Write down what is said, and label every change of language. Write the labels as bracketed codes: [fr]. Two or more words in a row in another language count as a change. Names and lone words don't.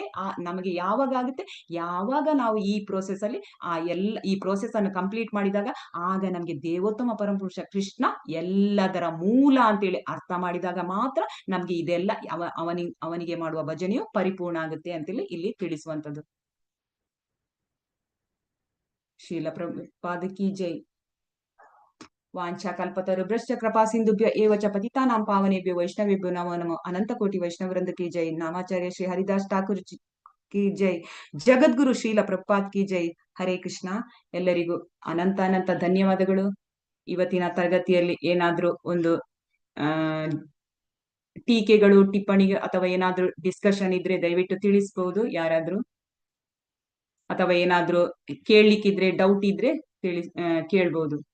[kn] ನಮಗೆ ಯಾವಾಗ ಆಗುತ್ತೆ, ಯಾವಾಗ ನಾವು ಈ ಪ್ರೋಸೆಸ್ ಅಲ್ಲಿ ಈ ಪ್ರೋಸೆಸ್ ಅನ್ನು ಕಂಪ್ಲೀಟ್ ಮಾಡಿದಾಗ ಆಗ ನಮ್ಗೆ ದೇವೋತ್ತಮ ಪರಮಪುರುಷ ಕೃಷ್ಣ ಎಲ್ಲದರ ಮೂಲ ಅಂತೇಳಿ ಅರ್ಥ ಮಾಡಿದಾಗ ಮಾತ್ರ ನಮ್ಗೆ ಇದೆಲ್ಲ ಅವನಿಗೆ ಮಾಡುವ ಭಜನೆಯು ಪರಿಪೂರ್ಣ ಆಗುತ್ತೆ ಅಂತೇಳಿ ಇಲ್ಲಿ ತಿಳಿಸುವಂತದ್ದು. [hi] श्रील प्रभुपाद की जय. [sa] ವಾಂಛಾ ಕಲ್ಪತರುಭ್ಯಶ್ಚ ಕೃಪಾ ಸಿಂಧುಭ್ಯ ಏವ ಚ ಪತಿತಾನಾಂ ಪಾವನೇಭ್ಯೋ ವೈಷ್ಣವೇಭ್ಯೋ ನಮೋ ನಮೋ. [hi] अनंत कोटि वैष्णववृंद की जय. नामाचार्य श्री हरिदास ठाकुर की जय. जगद्गुरु श्रील प्रभुपाद की जय. हरे कृष्ण. [kn] ಎಲ್ಲರಿಗೂ ಅನಂತ ಧನ್ಯವಾದಗಳು. ಇವತ್ತಿನ ತರಗತಿಯಲ್ಲಿ ಏನಾದ್ರೂ ಒಂದು ಟೀಕೆಗಳು, ಟಿಪ್ಪಣಿಗಳು ಅಥವಾ ಏನಾದ್ರೂ ಡಿಸ್ಕಷನ್ ಇದ್ರೆ ದಯವಿಟ್ಟು ತಿಳಿಸಬಹುದು ಯಾರಾದ್ರೂ, ಅಥವಾ ಏನಾದ್ರೂ ಕೇಳಲಿಕ್ಕಿದ್ರೆ ಡೌಟ್ ಇದ್ರೆ ಕೇಳ್ಬಹುದು.